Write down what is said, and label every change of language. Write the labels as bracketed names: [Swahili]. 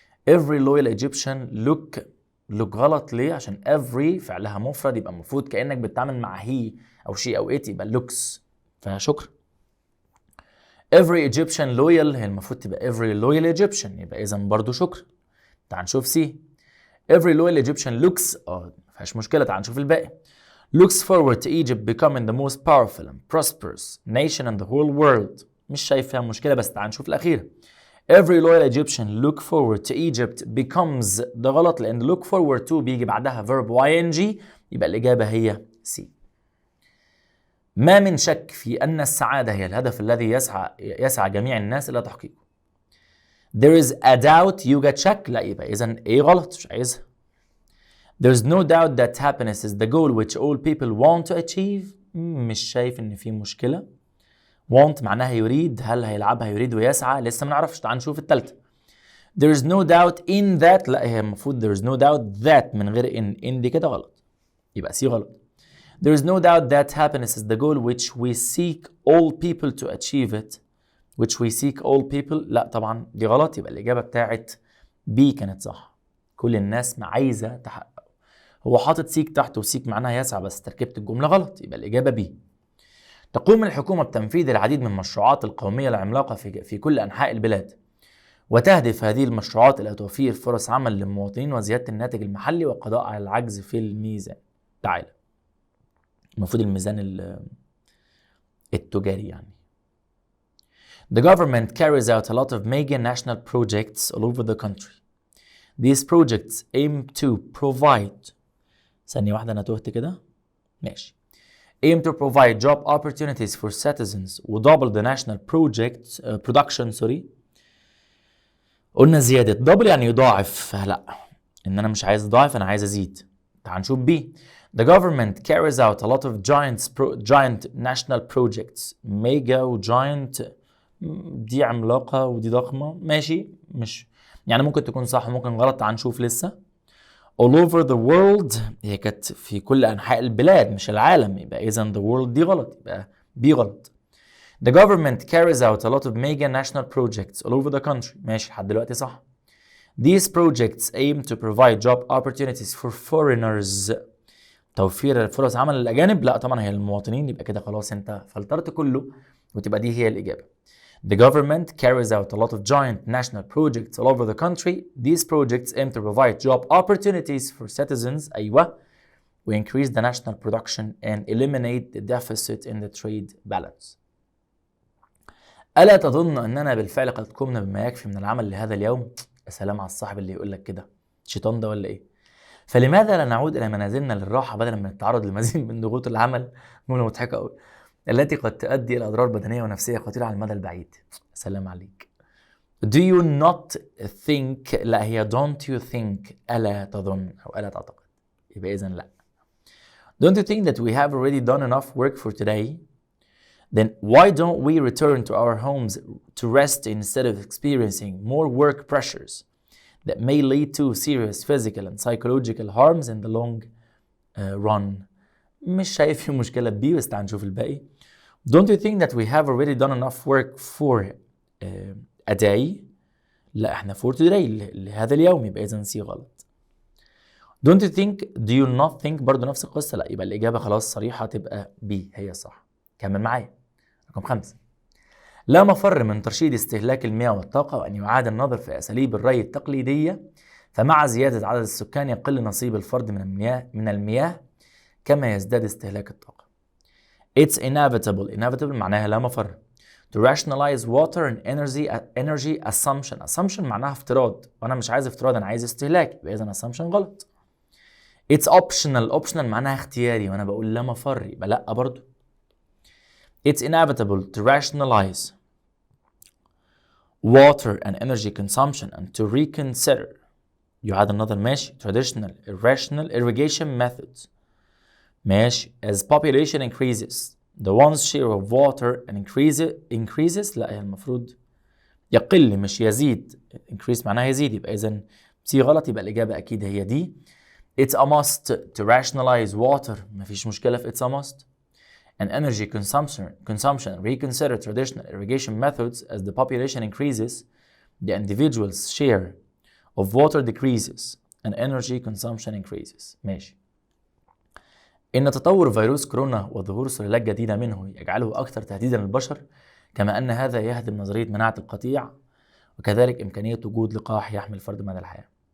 [English] Every loyal Egyptian look [Arabic] غلط ليه؟ عشان every فعلها مفرد، يبقى المفروض كأنك بتتعامل مع هي أو شي أو it، يبقى looks، فشكرا. [English] Every Egyptian loyal [Arabic] هي المفروض تبقى [English] every loyal Egyptian، [Arabic] يبقى إذا برضو شكرا. تعال نشوف سي. [English] Every loyal Egyptian looks [Arabic] مفيهاش مشكلة. تعال نشوف الباقي. [English] Looks forward to Egypt becoming the most powerful and prosperous nation in the whole world. [Arabic] مش شايف فيها مشكلة، بس تعال نشوف الأخيرة. [English] Every loyal Egyptian look forward to Egypt becomes، [Arabic] ده غلط لأن [English] look forward to [Arabic] بيجي بعدها [English] verb ing، [Arabic] يبقى الإجابة هي C. ما من شك في أن السعادة هي الهدف الذي يسعى جميع الناس إلى تحقيقه. [English] There is a doubt [Arabic] يوجد شك، لا يبقى إذن إيه غلط، مش عايزها. [English] There's no doubt that happiness is the goal which all people want to achieve. [Arabic] مش شايف إن في مشكلة. want معناها يريد، هل هيلعبها يريد ويسعى؟ لسه ما نعرفش. تعال نشوف الثالثة. [English] There's no doubt in that، [Arabic] لا هي المفروض [English] there's no doubt that [Arabic] من غير in دي كده غلط، يبقى سي غلط. [English] There's no doubt that happiness is the goal which we seek all people to achieve it. which we seek all people، [Arabic] لا طبعا دي غلط، يبقى الإجابة بتاعت B كانت صح. كل الناس عايزة تحققه. هو حاطط سيك تحت، وسيك معناها يسعى، بس تركيبة الجملة غلط، يبقى الإجابة B. تقوم الحكومة بتنفيذ العديد من المشروعات القومية العملاقة في كل أنحاء البلاد، وتهدف هذه المشروعات إلى توفير فرص عمل للمواطنين وزيادة الناتج المحلي والقضاء على العجز في الميزان. تعال، المفروض الميزان التجاري يعني. [English] The government carries out a lot of mega national projects all over the country. These projects aim to provide، [Arabic] ثانية واحدة أنا تهت كده، ماشي. [English] aim to provide job opportunities for citizens و double the national production. [Arabic] قلنا زيادة، double يعني يضاعف، لا إن أنا مش عايز أضاعف، أنا عايز أزيد. تعال نشوف B. [English] The government carries out a lot of giant national projects. [Arabic] mega و giant دي عملاقة ودي ضخمة، ماشي، مش يعني ممكن تكون صح وممكن غلط. تعال نشوف لسه. [English] all over the world [Arabic] هي كانت في كل أنحاء البلاد مش العالم، يبقى إذن [English] the world [Arabic] دي غلط، يبقى B غلط. [English] The government carries out a lot of mega national projects all over the country. [Arabic] ماشي لحد دلوقتي صح. [English] These projects aim to provide job opportunities for foreigners. [Arabic] توفير فرص عمل للأجانب، لا طبعا هي المواطنين، يبقى كده خلاص انت فلترت كله وتبقى دي هي الإجابة. [English] The government carries out a lot of giant national projects all over the country. These projects aim to provide job opportunities for citizens. [Arabic] أيوة. [English] We increase the national production and eliminate the deficit in the trade balance. [Arabic] ألا تظن أننا بالفعل قد قمنا بما يكفي من العمل لهذا اليوم؟ سلام على الصاحب اللي يقول لك كده، شيطان ده ولا ايه؟ فلماذا لا نعود الى منازلنا للراحه بدلا من التعرض لمزيد من ضغوط العمل؟ جمله مضحكه قوي، التي قد تؤدي الى اضرار بدنيه ونفسيه خطيره على المدى البعيد. سلام عليك. [English] Do you not think، [Arabic] لا هي [English] don't you think، [Arabic] ألا تظن أو ألا تعتقد، يبقى إذن لا. [English] Don't you think that we have already done enough work for today? Then why don't we return to our homes to rest instead of experiencing more work pressures that may lead to serious physical and psychological harms in the long run? [Arabic] مش شايف في مشكلة بيه، بس تعال نشوف الباقي. [English] Don't you think that we have already done enough work for a day؟ [Arabic] لا احنا [English] for today [Arabic] لهذا اليوم، يبقى إذن سي غلط. [English] Don't you think، do you not think [Arabic] برضو نفس القصة، لا يبقى الإجابة خلاص صريحة تبقى B هي الصح. كمل معايا. رقم 5، لا مفر من ترشيد استهلاك المياه والطاقة وأن يعاد النظر في أساليب الري التقليدية، فمع زيادة عدد السكان يقل نصيب الفرد من المياه كما يزداد استهلاك الطاقة. [English] It's inevitable [Arabic] معناها لا مفر. [English] To rationalize water and energy assumption [Arabic] معناها افتراض، وأنا مش عايز افتراض، أنا عايز استهلاك، يبقى إذن assumption غلط. [English] It's optional [Arabic] معناها اختياري، وأنا بقول لا مفر يبقى لا برضو. [English] It's inevitable to rationalize water and energy consumption and to reconsider، [Arabic] يعاد النظر ماشي، [English] traditional irrational irrigation methods [Arabic] ماشي. [English] As population increases the one's share of water and increases، [Arabic] لا هي المفروض يقل مش يزيد، increase معناها يزيد، يبقى إذن سي غلط، يبقى الإجابة أكيد هي دي. [English] It's a must to rationalize water، [Arabic] مفيش مشكلة في [English] it's a must. And energy consumption reconsider traditional irrigation methods as the population increases the individual's share of water decreases and energy consumption increases. [Arabic] ماشي. إن تطور فيروس كورونا وظهور سلالات جديدة منه يجعله أكثر تهديدا للبشر، كما أن هذا يهدم نظرية مناعة القطيع وكذلك إمكانية وجود لقاح يحمي الفرد مدى الحياة.